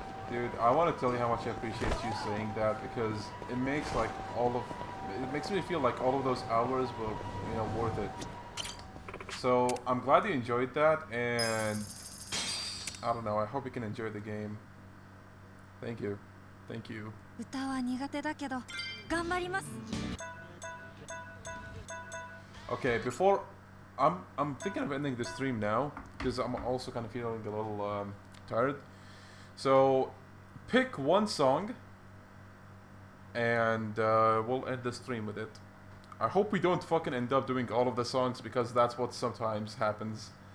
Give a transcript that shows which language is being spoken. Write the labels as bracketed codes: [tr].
[en] Dude, I want to tell you how much I appreciate you saying that because it makes like it makes me feel like all of those hours were, you know, worth it. So I'm glad you enjoyed that, and I don't know, I hope you can enjoy the game. Thank you. Thank you. [ja] 歌は苦手だけど頑張ります。 [en] Okay, before I'm thinking of ending the stream now because I'm also kind of feeling a little tired. So pick one song and we'll end the stream with it. I hope we don't fucking end up doing all of the songs because that's what sometimes happens.